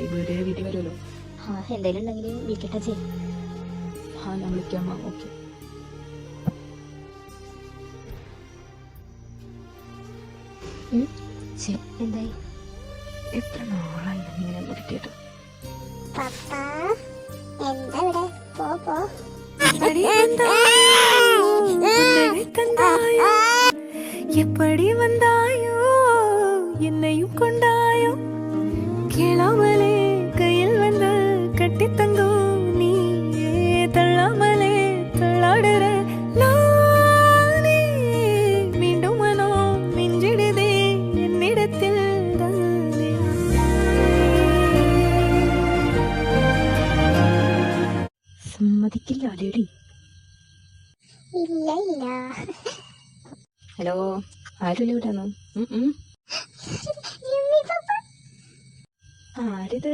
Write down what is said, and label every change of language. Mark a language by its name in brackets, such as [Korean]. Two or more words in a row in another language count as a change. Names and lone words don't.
[Malayalam] വീട്ടിൽ വരുമല്ലോ. എന്തായാലും ഉണ്ടെങ്കിൽ വിളിക്കട്ടെ ചെയ്യും. ഞാൻ വിളിക്കാം. ഓക്കെ. എന്തായി? എത്ര നാളായി ഇങ്ങനെ കിട്ടിയിട്ട്. [Tamil] எப்படி வந்தாயோ என்னையும் கொண்டாயோ கேளாமலே கையில் வந்து கட்டி தங்கோ நீ தள்ளாமலே தள்ளாடுற நானே மீண்டும் மனோ மிஞ்சிடுதே என்னிடத்தில் தானே. [Malayalam] സമ്മതിക്കില്ല ലേഡി. ഇല്ല ഇല്ല. ഹലോ, ആരും ഇവിടെയാണോ? ആരിത്?